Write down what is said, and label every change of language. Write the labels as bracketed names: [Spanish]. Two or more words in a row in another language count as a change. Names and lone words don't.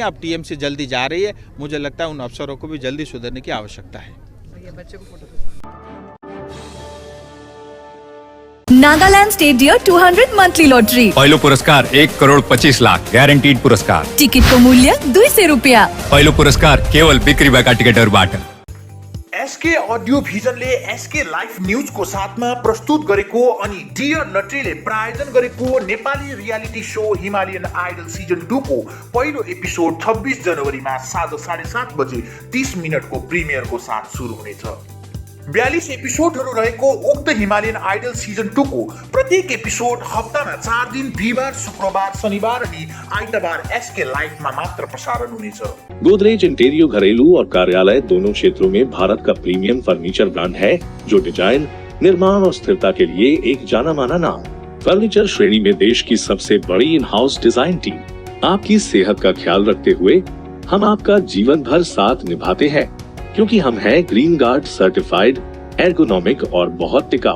[Hindi] अब टीएमसी जल्दी जा रही है, मुझे लगता है उन अफसरों को भी जल्दी सुधरने की आवश्यकता है। [Nepali] नागालैंड स्टेट डियर 200 मंथली लॉटरी। पहलो पुरस्कार 1,25,00,000 ग्यारंटीड पुरस्कार। टिकट को मूल्य 200 रुपया। पहलो पुरस्कार केवल बिक्री भएका टिकटहरूबाट। एसके अडियो भिजनले एसके लाइफ न्यूजको साथमा प्रस्तुत गरेको अनि डियर लटरीले प्रायोजन गरेको नेपाली [English] reality show [Nepali] हिमालयन आइडल सिजन 2 को पहिलो एपिसोड 26 जनवरीमा साँझ 7:30 बजे 30 मिनटको प्रिमियरको साथ सुरु हुनेछ। 42 एपिसोडहरू रहेको उक्त हिमालयन आइडल सिजन 2 को प्रत्येक एपिसोड हप्तामा 4 दिन बिहिबार, शुक्रबार, शनिबार अनि आइतबार एसके लाइफमा मात्र प्रसारण हुनेछ। [Hindi] गोदरेज इंटीरियर घरेलू और कार्यालय दोनों क्षेत्रों में भारत का प्रीमियम फर्नीचर ब्रांड है, जो डिजाइन, निर्माण और स्थिरता के लिए एक जाना माना नाम। फर्नीचर श्रेणी में देश की सबसे बड़ी [English] in house [Hindi] डिजाइन टीम। आपकी सेहत का ख्याल रखते हुए हम आपका जीवन भर साथ निभाते हैं, क्योंकि हम हैं ग्रीन गार्ड सर्टिफाइड, एर्गोनॉमिक और बहुत टिकाऊ।